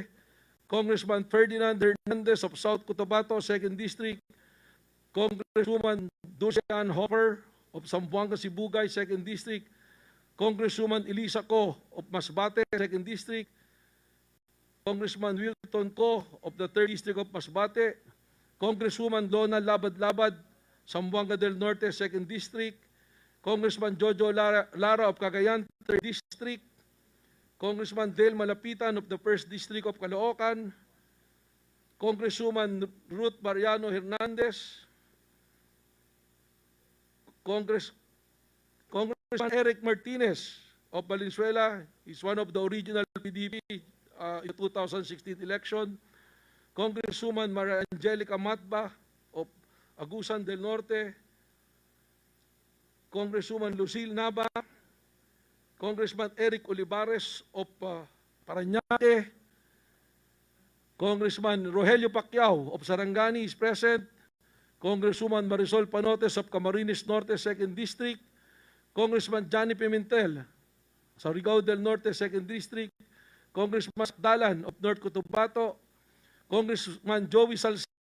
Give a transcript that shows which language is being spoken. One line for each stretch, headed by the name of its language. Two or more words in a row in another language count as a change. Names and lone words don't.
English: Congressman Ferdinand Hernandez of South Cotabato, 2nd District. Congresswoman Dulce Ann Hopper of Zamboanga Sibugay, 2nd District. Congresswoman Elisa Co of Masbate, 2nd District. Congressman Wilton Co. of the 3rd District of Masbate, Congresswoman Lona Labad-Labad, Zamboanga del Norte, 2nd District, Congressman Jojo Lara of Cagayan, 3rd District, Congressman Del Malapitan of the 1st District of Caloocan, Congresswoman Ruth Mariano Hernandez, Congressman Eric Martinez of Valenzuela, is one of the original PDP in the 2016 election, Congresswoman Maria Angelica Matba of Agusan del Norte, Congresswoman Lucille Nava, Congressman Eric Olivares of Parañaque, Congressman Rogelio Pacquiao of Sarangani is present, Congresswoman Marisol Panotes of Camarines Norte, 2nd District, Congressman Johnny Pimentel, Surigao del Norte, 2nd District, Congressman Dalan of North Cotabato, Congressman Joey Salceda